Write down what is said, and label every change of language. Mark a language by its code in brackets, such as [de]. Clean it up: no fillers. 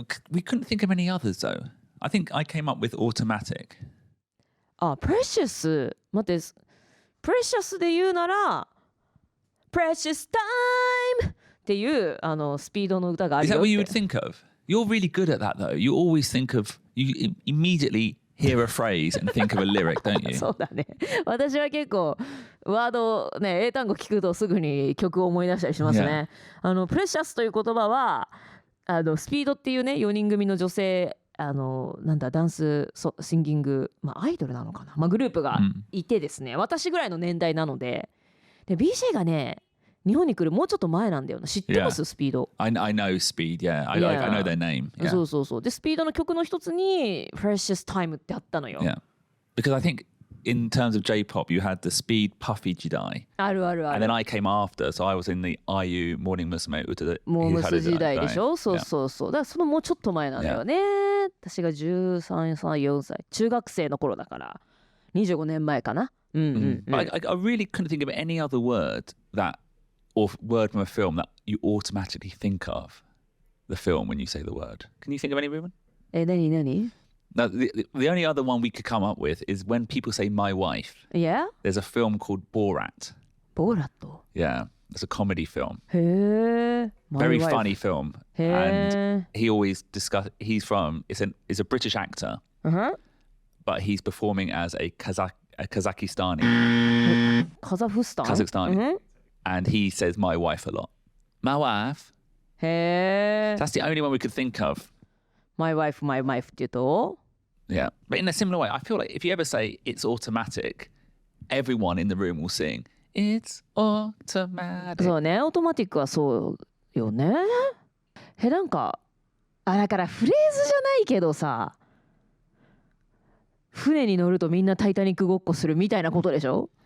[en] We couldn't think of any others though. I think I came up with automatic. [ja] あ、precious 待って、precious で言うなら precious time っていうスピードの歌がある [en] Is [ja] よ [en] that [ja] って。 [en] what you would think of? You're really good at that though. You always think of, you immediately hear a phrase and think of a lyric, don't you? [ja] そうだね。私は結構ワードね、英単語聞くとすぐに曲を思い出したりしますね。プレシャスという言葉はスピードっていうね4人組の女性なんだダンスシンギング、アイドルなのかな、グループがいてですね、私ぐらいの年代なので、BJ がね日本に来るもうちょっと前なんだよな。知ってます？ スピード。 [en] I know Speed, yeah. I know their name. Yeah. [ja] そうでスピードの曲の一つに Precious Time ってあったのよ。 [en] Yeah. Because I think in terms of J-pop, you had the Speed Puffy Jidai. [ja] ある。 [en] And then I came after, so I was in the IU Morning Musume [ja] 歌で。モームス時代でしょ。そう。 [en] Yeah. [ja] だからそのもうちょっと前なんだよね。私が13、4歳、中学生の頃だから25年前かな。 [en] But I really couldn't think of any other word that, or word from a film that you automatically think of the film when you say the word. Can you think of any, Ruben? [ja] 何 [en] No, the only other one we could come up with is when people say my wife. Yeah? There's a film called Borat. [ja] ボーラット。 [en] Yeah. It's a comedy film. [ja] へえ。 [en] Very funny film. [ja] へ [en] And [ja] え。 [en] he always discuss. He's a British actor, but he's performing as a Kazakhstani. [ja] カザフスタン [en] Kazakhstani. And he says my wife a lot. My wife. [ja] へえ。 [en] That's the only one we could think of. My wife [ja] って言うと [en] Yeah. But in a similar way, I feel like if you ever say it's automatic, everyone in the room will sing, It's automatic. [ja] そうね、オートマティックはそうよね。なんかだからフレーズじゃないけどさ、船に乗るとみんなタイタニックごっこするみたいなことでしょ？